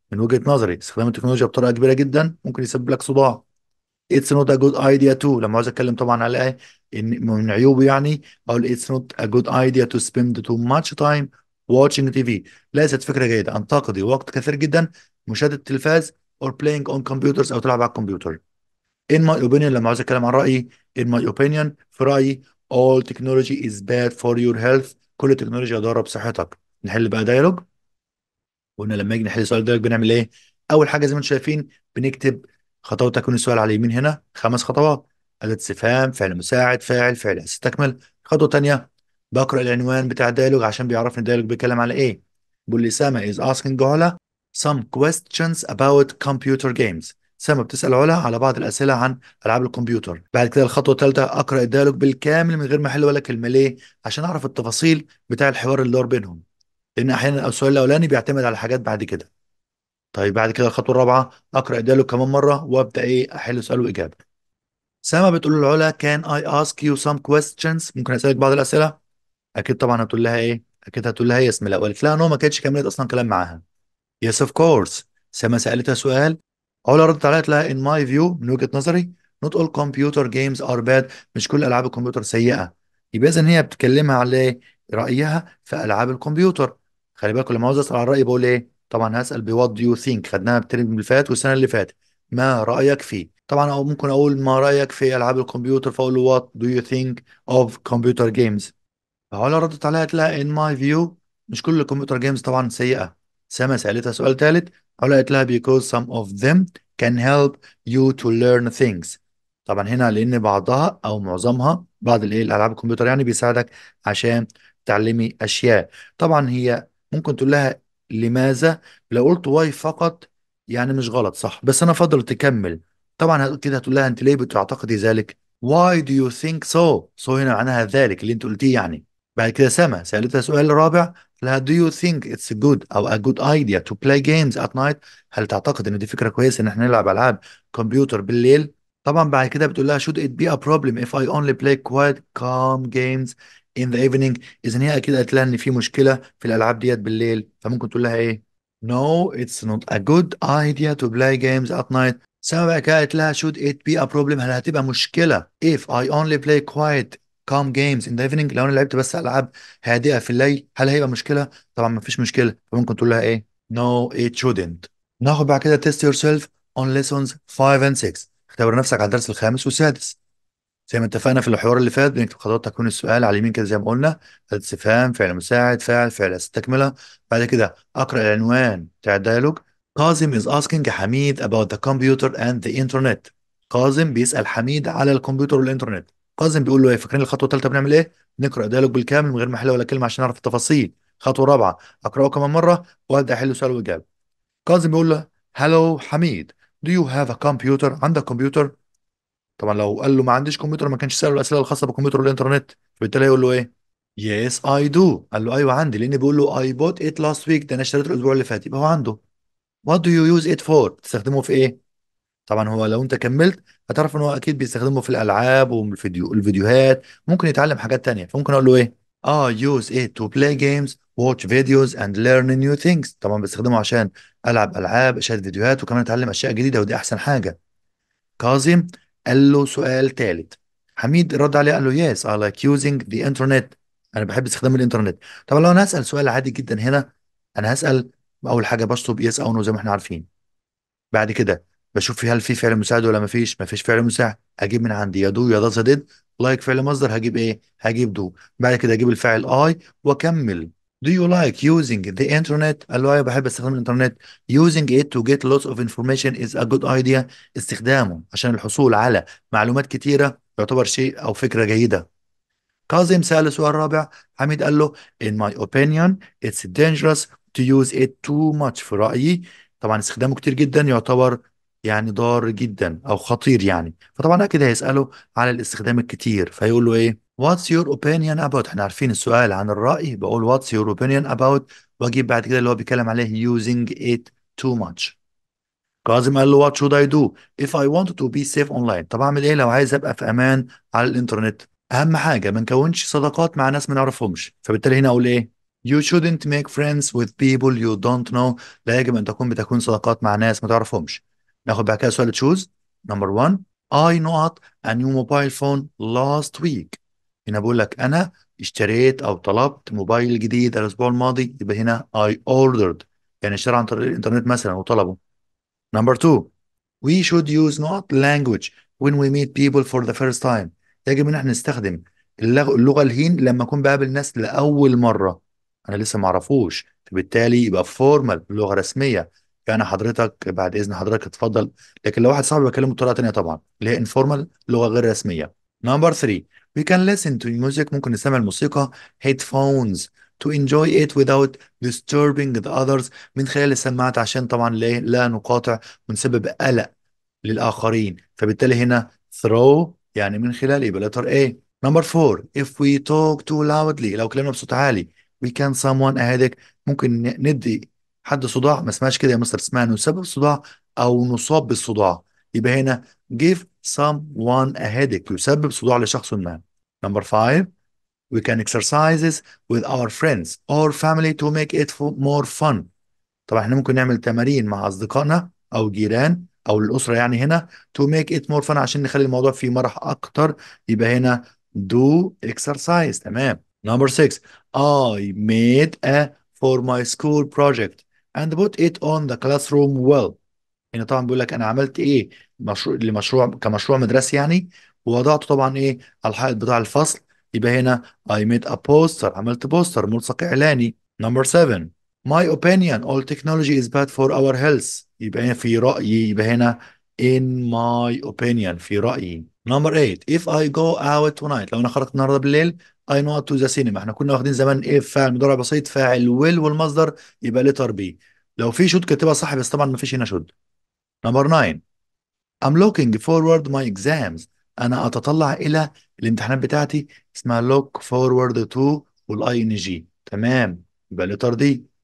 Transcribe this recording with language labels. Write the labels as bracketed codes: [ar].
[ar] من وجهه نظري استخدام التكنولوجيا بطريقه كبيره جدا ممكن يسبب لك صداع. [en] it's not a good idea too [ar] لما عاوز اتكلم طبعا على ايه ان من عيوبه يعني اقول [en] it's not a good idea to spend too much time watching TV. [ar] ليست فكرة جيدة ان تقضي وقت كثير جدا مشاهدة التلفاز [en] or playing on computers [ar] او تلعب على الكمبيوتر. [en] in my opinion [ar] لما عاوز اتكلم عن رأيي [en] in my opinion [ar] في رأيي [en] all technology is bad for your health. [ar] كل التكنولوجيا ضارة بصحتك. نحل بقى دايلوج. قلنا لما يجي نحل السؤال ده بنعمل ايه؟ اول حاجه زي ما انتم شايفين بنكتب خطوات تكوين السؤال على اليمين هنا 5 خطوات. اداه استفهام، فعل مساعد، فاعل، فعل استكمل. خطوه تانيه بقرا العنوان بتاع الديالوج عشان بيعرفني الديالوج بيتكلم على ايه. بيقول لي [en] Sama is asking Ola some questions about computer games. [ar] سما بتسال علا على بعض الاسئله عن العاب الكمبيوتر. بعد كده الخطوه الثالثه اقرا الديالوج بالكامل من غير ما احل ولا كلمه. ليه؟ عشان اعرف التفاصيل بتاع الحوار اللي دار بينهم، لان احيانا السؤال الاولاني بيعتمد على حاجات بعد كده. طيب بعد كده الخطوه الرابعه اقرا الديالوج كمان مره وابدا ايه احل سؤال واجابه. سما بتقول لعلا [en] Can I ask you some questions. [ar] ممكن اسالك بعض الاسئله؟ اكيد طبعا هتقول لها ايه؟ اكيد هتقول لها يس. لا وقالت لها نو ما كانتش كملت اصلا كلام معاها. [en] Yes of course. [ar] سما سالتها سؤال، علا ردت عليها قالت لها [en] in my view [ar] من وجهه نظري [en] not all computer games are bad. [ar] مش كل العاب الكمبيوتر سيئه. يبقى اذا هي بتكلمها على ايه؟ رايها في العاب الكمبيوتر. خلي بالكم لما عاوز اسال عن رايي بقول ايه؟ طبعا هسال ب [en] what do you think. [ar] خدناها الترم اللي فات والسنه اللي فاتت. ما رايك فيه؟ طبعا او ممكن اقول ما رايك في العاب الكمبيوتر، فاقول له [en] what do you think of computer games. [ar] فعلا ردت عليها تلاقي [en] in my view [ar] مش كل الكمبيوتر جيمز طبعا سيئة. سما سألتها سؤال ثالث، علا قالت لها [en] because some of them can help you to learn things. [ar] طبعا هنا لأن بعضها أو معظمها بعض الألعاب الكمبيوتر يعني بيساعدك عشان تعلمي أشياء. طبعا هي ممكن تقول لها لماذا، لو قلت واي فقط يعني مش غلط صح، بس أنا أفضل تكمل. طبعا كده هتقول لها أنت ليه بتعتقدي ذلك؟ [en] Why do you think so؟ [ar] so هنا معناها ذلك اللي أنت قلتيه يعني. بعد كده سما سألتها سؤال رابع، لها [en] do you think it's good [ar] أو [en] a good idea to play games at night؟ [ar] هل تعتقد إن دي فكرة كويسة إن احنا نلعب ألعاب كمبيوتر بالليل؟ طبعا بعد كده بتقول لها [en] should it be a problem if I only play quiet calm games in the evening؟ [ar] إذا هي أكيد قالت لها إن في مشكلة في الألعاب ديت بالليل، فممكن تقول لها إيه؟ [en] No it's not a good idea to play games at night. [ar] سما بقى كده قالت لها [en] should it be a problem، [ar] هل هتبقى مشكلة [en] if I only play quiet calm games in the evening؟ [ar] لو انا لعبت بس العاب هادئه في الليل هل هيبقى مشكله؟ طبعا ما فيش مشكله، فممكن تقول لها ايه [en] no it shouldn't. ناخد بعد كده test yourself on lessons 5 and 6. [ar] اختبر نفسك على الدرس الخامس والسادس. زي ما اتفقنا في الحوار اللي فات بنكتب خطوات تكوين السؤال على اليمين كده زي ما قلنا، أداة استفهام، فعل مساعد، فاعل، فعل استكمله. بعد كده اقرا العنوان بتاع الديالوج. [en] Kazem is asking Hamid about the computer and the internet. [ar] كاظم بيسأل حميد على الكمبيوتر والإنترنت. كاظم بيقول له ايه؟ فاكرين الخطوة الثالثة بنعمل ايه؟ نقرأ الديالوج بالكامل من غير ما احل ولا كلمة عشان نعرف التفاصيل. خطوة رابعة أقرأه كمان مرة وأبدأ أحل سؤال وإجابة. كاظم بيقول له هلو حميد [en] do you have a computer؟ [ar] عندك كمبيوتر؟ طبعا لو قال له ما عنديش كمبيوتر ما كانش سأله الأسئلة الخاصة بالكمبيوتر والإنترنت، فبالتالي يقول له ايه؟ [en] Yes I do. [ar] قال له ايوه عندي، لان بيقول له [en] I bought it last week، [ar] ده انا اشتريته الاسبوع اللي فات، يبقى هو عنده. [en] What do you use it for؟ [ar] تستخدمه في ايه؟ طبعا هو لو انت كملت هتعرف ان هو اكيد بيستخدمه في الالعاب الفيديوهات، ممكن يتعلم حاجات تانية، فممكن اقول له ايه؟ اه [en] use it to play games watch videos and learn new things. [ar] طبعا بستخدمه عشان العب العاب اشاهد فيديوهات وكمان اتعلم اشياء جديدة، ودي احسن حاجة. كاظم قال له سؤال ثالث. حميد رد عليه قال له [en] yes I like using the internet. [ar] انا بحب استخدام الانترنت. طبعا لو انا هسأل سؤال عادي جدا هنا، انا هسأل اول حاجة بشطب yes او no زي ما احنا عارفين. بعد كده بشوف هل في فعل مساعد ولا ما فيش فعل مساعد، اجيب من عندي يا دو يا ذا ديد. لايك فعل مصدر هجيب ايه؟ هجيب دو. بعد كده اجيب الفاعل اي واكمل. [en] Do you like using the internet؟ [ar] قال له ايوه بحب استخدام الانترنت. [en] Using it to get lots of information is a good idea. [ar] استخدامه عشان الحصول على معلومات كتيرة يعتبر شيء او فكرة جيدة. كاظم سأل سؤال رابع. حميد قال له [en] in my opinion it's dangerous to use it too much. [ar] في رأيي طبعا استخدامه كتير جدا يعتبر يعني ضار جدا او خطير يعني، فطبعا اكيد هيسأله على الاستخدام الكتير، فيقول له ايه [en] what's your opinion about؟ [ar] احنا عارفين السؤال عن الرأي بقول [en] what's your opinion about، [ar] واجيب بعد كده اللي هو بيتكلم عليه [en] using it too much. [ar] كاظم قال له [en] what should I do if I wanted to be safe online؟ [ar] طب اعمل ايه لو عايز ابقى في امان على الانترنت؟ اهم حاجه ما نكونش صداقات مع ناس ما نعرفهمش، فبالتالي هنا اقول ايه؟ [en] You shouldn't make friends with people you don't know. [ar] لا يجب ان تكون صداقات مع ناس ما تعرفهمش. ناخد بعد كده سؤال تشوز. [en] Number 1 I not a new mobile phone last week. [ar] هنا بقول لك انا اشتريت او طلبت موبايل جديد الاسبوع الماضي، يبقى هنا I ordered يعني اشترى عن طريق الانترنت مثلا وطلبه. [en] Number 2 we should use not language when we meet people for the first time. [ar] يجب ان احنا نستخدم اللغة الهين لما اكون بقابل ناس لاول مرة، انا لسه ما اعرفوش، فبالتالي يبقى فورمال لغة رسمية. يعني حضرتك بعد اذن حضرتك اتفضل. لكن لو واحد صاحبي بكلمه بطريقة تانية طبعا اللي هي informal لغة غير رسمية. [en] Number 3 we can listen to music. [ar] ممكن نستمع الموسيقى [en] headphones to enjoy it without disturbing the others. [ar] من خلال السماعات عشان طبعا لا نقاطع ونسبب قلق للآخرين، فبالتالي هنا throw يعني من خلال يبقى letter A. [en] Number 4 if we talk too loudly [ar] لو كلامنا بصوت عالي [en] we can someone a headache. [ar] ممكن ندي حد صداع، ما اسمهاش كده يا مستر، اسمها نسبب صداع أو نصاب بالصداع. يبقى هنا [en] give someone a headache [ar] يسبب صداع لشخص ما. [en] Number 5 we can exercises with our friends or family to make it more fun. [ar] طبعا احنا ممكن نعمل تمارين مع اصدقائنا او جيران او الاسره يعني هنا [en] to make it more fun [ar] عشان نخلي الموضوع فيه مرح اكتر، يبقى هنا do exercise. تمام. [en] Number 6 I made a for my school project and put it on the classroom wall. [ar] هنا طبعا بيقول لك انا عملت ايه، مشروع لمشروع كمشروع مدرسي يعني، ووضعته طبعا ايه على الحائط بتاع الفصل. يبقى هنا [en] I made a poster، [ar] عملت بوستر ملصق اعلاني. [en] Number 7. My opinion all technology is bad for our health. [ar] يبقى هنا في رأيي، يبقى هنا [en] in my opinion [ar] في رأيي. [en] Number 8. If I go out tonight، [ar] لو انا خرجت النهارده بالليل [en] I know to the cinema. [ar] احنا كنا واخدين زمان ايه، فاعل مضارع بسيط، فاعل will والمصدر يبقى letter B. لو في شوت كاتبها صح، بس طبعا ما فيش هنا شوت. [en] Number 9. I'm looking forward my exams. [ar] أنا أتطلع إلى الامتحانات بتاعتي، اسمها look forward to والاي ان جي. تمام، يبقى letter دي.